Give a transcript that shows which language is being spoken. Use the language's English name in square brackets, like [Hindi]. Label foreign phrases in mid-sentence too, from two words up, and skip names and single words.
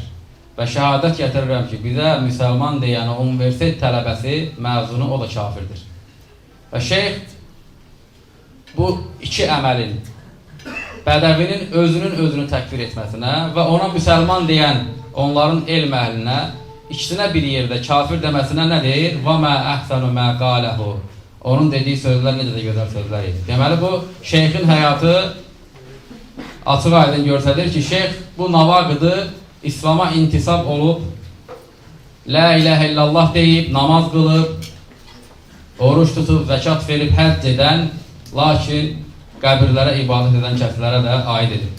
[Azerbaijani] Və şəhadət gətirirəm ki, bizə müsəlman deyən universitet tələbəsi, məzunu, o da kafirdir. Və şeyx bu iki əməlin, bədəvinin özünü təkfir etməsinə və ona müsəlman deyən onların elm əhlinə, ikisinə bir yerdə kafir deməsinə nə deyir? [Arabic] وَمَا أَحْسَنُ مَا قَالَهُ [Azerbaijani] Onun dediği sözlər necə də gözəl sözlər idi. Deməli, bu şeyxin həyatı açıq aydın göstərir ki, şeyx bu navaqıdı İslama intisab olub, [Arabic] لا إله إلا الله [Azerbaijani] deyib, namaz qılıb, oruç tutub, zəkat verib, həcc edən, lakin qəbirlərə ibadət edən kəslərə də aid edir.